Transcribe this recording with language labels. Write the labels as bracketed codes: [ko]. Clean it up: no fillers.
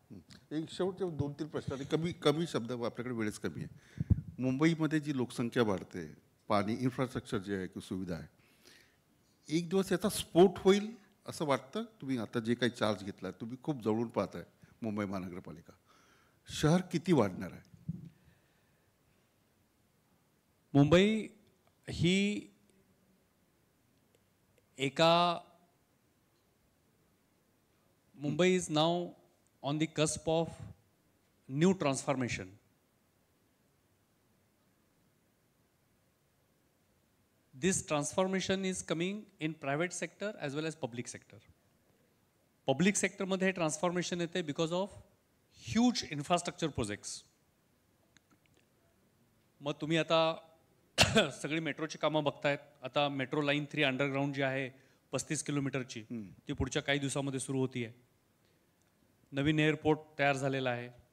[mr] एक शेवटचे 2-3 प्रश्न आणि कमी शब्द, आपल्याकडे वेळच कमी आहे. मुंबईमध्ये जी लोकसंख्या वाढते, पाणी इन्फ्रास्ट्रक्चर जे आहे किंवा सुविधा आहे, एक दिवस याचा स्फोट होईल असं वाटतं? तुम्ही आता जे काही चार्ज घेतला, तुम्ही खूप जवळून पाहताय मुंबई महानगरपालिका, शहर किती वाढणार आहे? मुंबई ही [en] Mumbai is now on the cusp of new transformation. This transformation is coming in private sector as well as public sector. Public sector [mr] मध्ये [en] Transformation येते because of huge infrastructure projects. [mr] मग तुम्ही आता सगळी मेट्रोची कामं बघतायत. आता मेट्रो लाईन 3 अंडरग्राऊंड जी आहे 35 किलोमीटरची, ती पुढच्या काही दिवसामध्ये सुरू होती आहे. नवीन एअरपोर्ट तयार झालेला आहे.